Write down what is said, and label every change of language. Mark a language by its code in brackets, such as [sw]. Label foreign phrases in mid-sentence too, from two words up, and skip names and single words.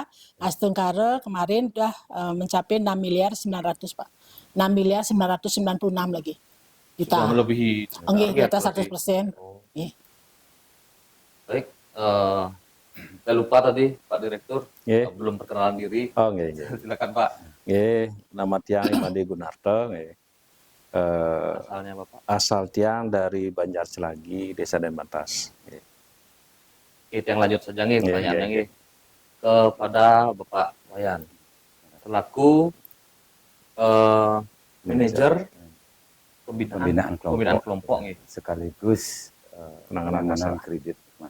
[id] Astengkara kemarin sudah mencapai 6.900.000 Pak. 6.996 lagi juta. Sudah melebihi Enggak, di target atas berarti. 100%. Oh, Iya. baik. Saya lupa tadi Pak Direktur Nggih. belum perkenalan diri. Oh, nggih, nggih. Silakan Pak. [ban] Nggih, nama tiang Imade Gunarto, nggih. [id] Asalnya Bapak. Asal tiang dari Banjar Selagi, Desa Denbatas. Nggih. Oke, yang lanjut saja nih Iya, pertanyaannya iya. nih kepada Bapak Wayan selaku manajer pembinaan pembinaan kelompok kelompok nih, sekaligus Penanganan penanganan masalah. kredit masalah